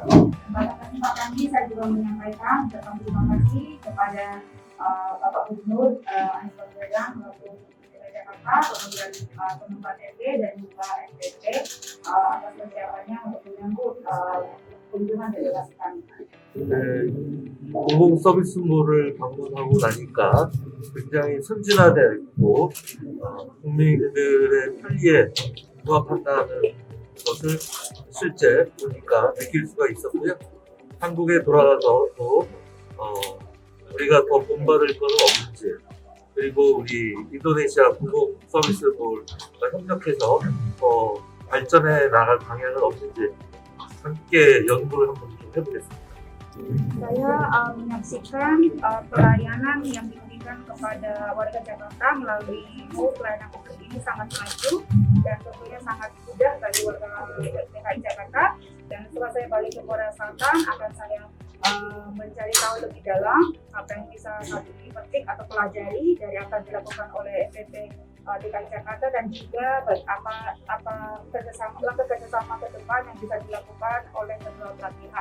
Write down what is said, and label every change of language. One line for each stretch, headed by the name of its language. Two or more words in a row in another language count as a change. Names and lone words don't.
Indonesian: Pada kesempatan ini saya juga menyampaikan terima kasih kepada Bapak Gubernur Anies Baswedan selaku DKI Jakarta, kemudian penumpang RT dan juga SPP atas persiapannya untuk menyambut kunjungan delegasi kami.
Korean: 공공서비스몰을 방문하고 나니까 굉장히 선진화되어 있고 국민들의 편리에 부합한다는 것을 실제 보니까 느낄 수가 있었고요. 한국에 돌아가서도 우리가 더 본받을 것은 없는지, 그리고 우리 인도네시아 공공서비스몰과 협력해서 더 발전해 나갈 방향은 없는지 함께 연구를 한번 좀 해보겠습니다.
Indonesian: Saya menyaksikan pelayanan yang diberikan kepada warga Jakarta melalui mall pelayanan publik ini sangat maju dan tentunya sangat mudah bagi warga DKI Jakarta. Dan setelah saya balik ke Korea Selatan akan saya mencari tahu lebih dalam apa yang bisa kami petik atau pelajari dari apa yang dilakukan oleh SPP DKI Jakarta dan juga apa langkah kerjasama ke depan yang bisa dilakukan oleh kedua belah pihak.